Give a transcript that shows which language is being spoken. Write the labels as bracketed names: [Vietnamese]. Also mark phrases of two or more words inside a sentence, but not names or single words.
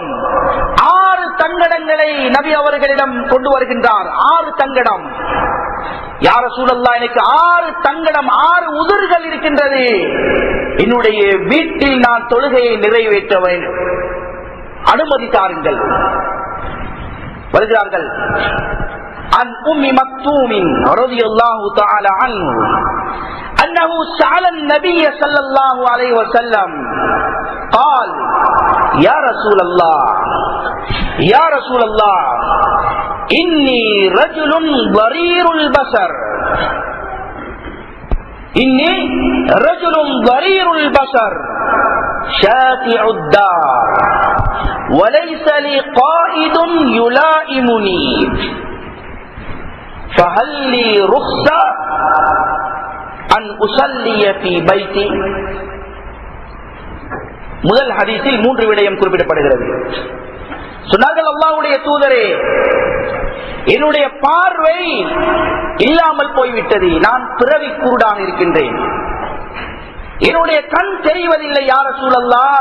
[Tamil] 6 தங்கடங்களை நபி அவர்களிடம் கொண்டு வருகின்றார். 6 தங்கடம். [Arabic] يا رسول الله, [Tamil] எனக்கு 6 தங்கடம், 6 உதிர்கள் இருக்கின்றது, என்னுடைய வீட்டில் நான் தொழுகையை நிறைவேற்ற வேண்டும், அனுமதி தாருங்கள். வருகிறார்கள். [Arabic] عن أم مكتوم رضي الله تعالى عنه أنه سأل النبي صلى الله عليه وسلم قال يا رسول الله يا رسول الله إني رجل ضرير البصر إني رجل ضرير البصر شاتع الدار وليس لي قائد يلائمني فهل لي رخصة أن أصلي في بيتي. [Tamil] முதல் ஹதீஸில் 3 விடயம் குறிப்பிடப்படுகிறது. சொன்னார்கள், அல்லாஹ்வுடைய தூதரே, என்னுடைய பார்வை இல்லாமல் போய்விட்டது, நான் பிறவி குருடாக இருக்கின்றேன், என்னுடைய கண் தெரிவதில்லை [Arabic] يا رسول الله.